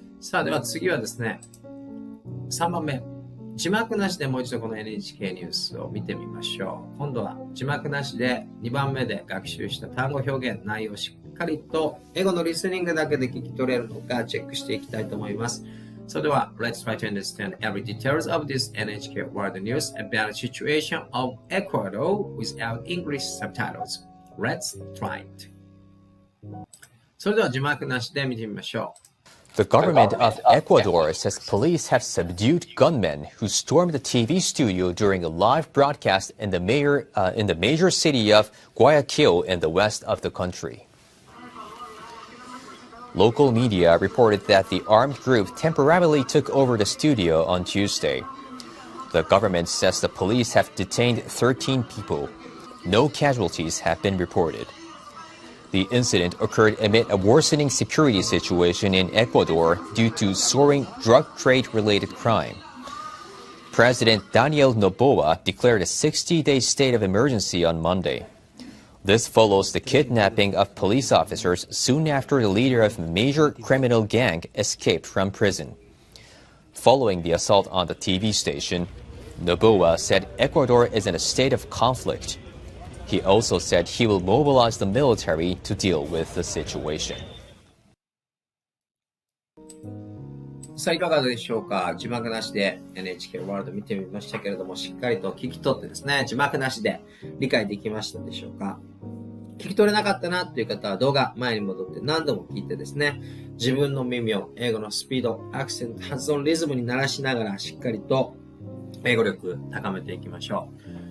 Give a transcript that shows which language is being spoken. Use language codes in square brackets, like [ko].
[ja] さあ、では次はですね、3番目。字幕なしでもう一度この NHK ニュースを見てみましょう。今度は字幕なしで2番目で学習した単語表現、内容をしっかりと英語のリスニングだけで聞き取れるのかチェックしていきたいと思います。 [en] それでは、Let's try to understand every details of this NHK World News about the situation of Ecuador without English subtitles. Let's try it. [ja] それでは字幕なしで見てみましょう。 [en] The government of Ecuador says police have subdued gunmen who stormed the TV studio during a live broadcast in the major city of Guayaquil in the west of the country. Local media reported that the armed group temporarily took over the studio on Tuesday. The government says the police have detained 13 people. No casualties have been reported. The incident occurred amid a worsening security situation in Ecuador due to soaring drug trade-related crime. President Daniel Noboa declared a 60-day state of emergency on Monday. This follows the kidnapping of police officers soon after the leader of a major criminal gang escaped from prison. Following the assault on the TV station, Noboa said Ecuador is in a state of conflict. He also said he will mobilize the military to deal with the situation. [ja] さあいかがでしょうか。字幕なしで NHK ワールド見てみましたけれども、しっかりと聞き取ってですね、字幕なしで理解できましたでしょうか。聞き取れなかったなという方は動画前に戻って何度も聞いてですね、自分の耳を英語のスピード、アクセント、発音、リズムに慣らしながらしっかりと英語力高めていきましょう。